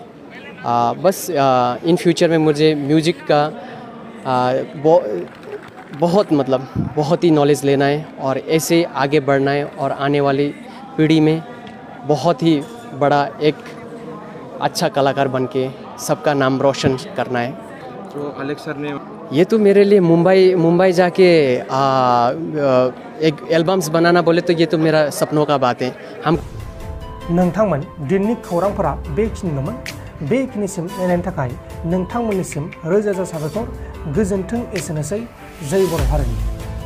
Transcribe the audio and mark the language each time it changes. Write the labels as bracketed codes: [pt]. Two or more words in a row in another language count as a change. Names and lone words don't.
[hi] बस [en] in future [hi] में मुझे म्यूज़िक का बहुत ही नॉलेज लेना है और ऐसे आगे बढ़ना है और आने वाली पीढ़ी में बहुत ही बड़ा एक अच्छा कलाकार बनके सबका नाम रोशन करना है। तो अलेक्स सर ने ये तो मेरे लिए मुंबई जाके एक एल्बम्स बनाना बोले तो ये तो मेरा सपनों का बात है। हम [brx] नोंथांमोन दिननि खौरांफोरा बेखिनिल'मोन। बेखिनिसिम नायनायनि थाखाय नोंथांमोननिसिम रोजा रोजा साबायखर। गोजोन्थों। एसेनोसै। जय बर' हारिनि।